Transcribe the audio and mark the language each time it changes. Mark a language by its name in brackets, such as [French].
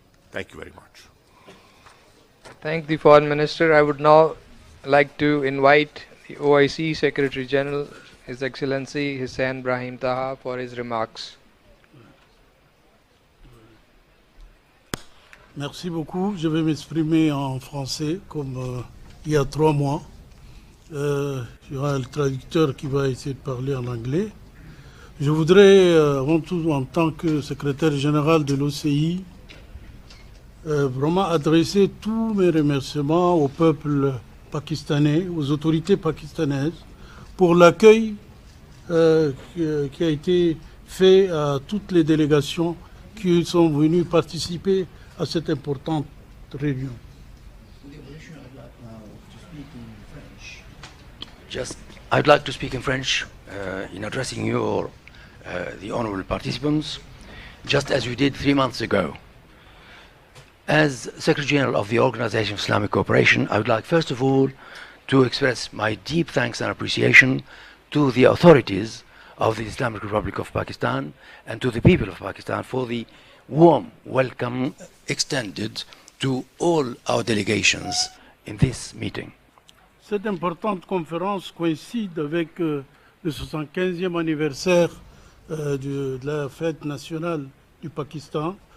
[English] Thank you very much. Thank the Foreign Minister. I would now like to invite the OIC Secretary General, His Excellency Hussein Brahim Taha, for his remarks. [French] Merci beaucoup. Je vais m'exprimer en français comme il y a 3 mois. Il y aura le traducteur qui va essayer de parler en anglais. Je voudrais, avant tout, en tant que secrétaire général de l'OCI, vraiment adresser tous mes remerciements au peuple pakistanais, aux autorités pakistanaises, pour l'accueil qui a été fait à toutes les délégations qui sont venues participer à cette importante réunion. [English] I'd like to speak in French in addressing you, the honorable participants, just as we did 3 months ago. As Secretary General of the Organization of Islamic Cooperation, I would like first of all to express my deep thanks and appreciation to the authorities of the Islamic Republic of Pakistan and to the people of Pakistan for the warm welcome extended to all our delegations in this meeting. [French] Cette importante conférence coïncide avec le 75e anniversaire de la fête nationale du Pakistan.